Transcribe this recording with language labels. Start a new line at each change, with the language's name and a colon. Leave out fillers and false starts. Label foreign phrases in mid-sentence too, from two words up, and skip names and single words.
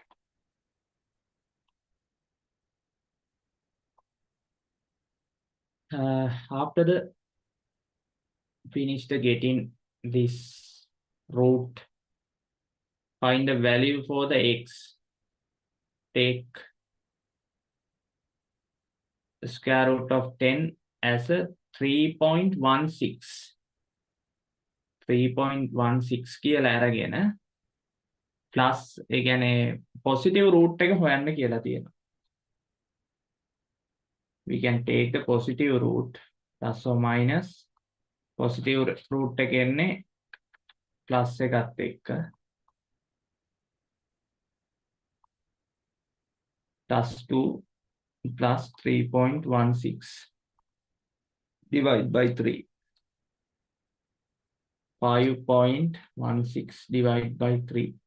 English: After the finished getting this root, find the value for the x. Take the square root of 10 as a 3.16.
Sinhala: 3.16 කියලා අරගෙන plus ඒ කියන්නේ
English: positive root
Sinhala: එක හොයන්න කියලා තියෙනවා.
English: We can take the positive root plus or minus positive root
Sinhala: එක එන්නේ
English: plus
Sinhala: එකත් එක්ක
English: plus 2 plus 3.16 divided by 3. 5.16 divided by 3.